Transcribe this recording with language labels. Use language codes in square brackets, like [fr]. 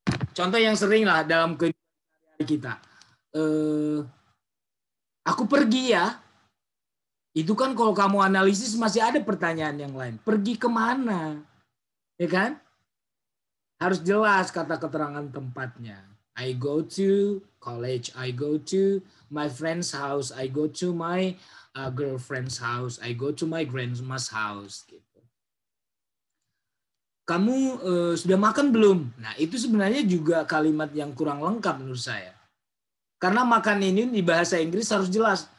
[id] Contoh yang sering lah dalam kehidupan kita. Aku pergi ya. Itu kan kalau kamu analisis masih ada pertanyaan yang lain. Pergi kemana? Ya kan? Harus jelas kata keterangan tempatnya. [en] I go to college, I go to my friend's house, I go to my girlfriend's house, I go to my grandma's house. [id] Gitu. Kamu sudah makan belum? Nah, itu sebenarnya juga kalimat yang kurang lengkap menurut saya. Karena makan ini di bahasa Inggris harus jelas.